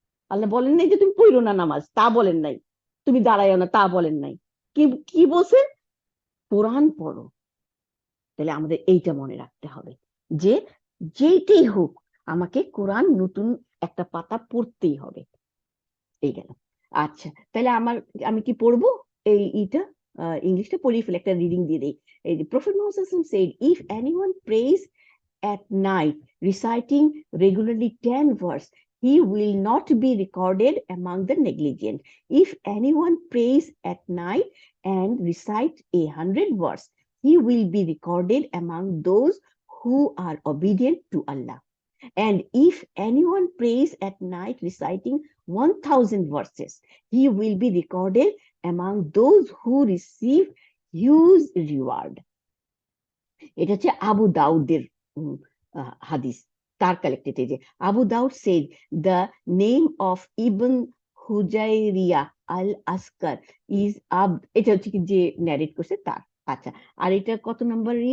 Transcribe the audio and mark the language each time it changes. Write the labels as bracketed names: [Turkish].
[Bangla] আল্লাহ বলেন নাই যে তুমি পড়ো না নামাজ, তা বলেন নাই। তুমি দাঁড়াইও না, তা বলেন নাই। কি কি বলছেন? কোরআন পড়ো। তাহলে আমাদের এইটা মনে রাখতে হবে যে যেইটাই হোক আমাকে কোরআন নতুন একটা পাতা পড়তেই হবে। এই গেল। আচ্ছা, তাহলে আমি কি পড়বো এই ইটা ইংলিশটা পড়িয়ে ফেলে একটা রিডিং দিয়ে দেই। [English] এই যে prophet Muhammad সাল্লাল্লাহু আলাইহি ওয়াসাল্লাম said, if anyone prays at night reciting regularly 10 verse, he will not be recorded among the negligent. If anyone prays at night and recite 100 verse, he will be recorded among those who are obedient to Allah. And if anyone prays at night reciting 1000 verses, he will be recorded among those who receive huge reward. [Bangla] এটা হচ্ছে আবু দাউদের হাদিস, তার collected. [English] এই যে Abu Dawud said, the name of Ibn Hujairiya al Askar is Abd. [Bangla] এটা হচ্ছে কি যে ন্যারেট করছে তার। আচ্ছা, আর এটা কত নম্বর?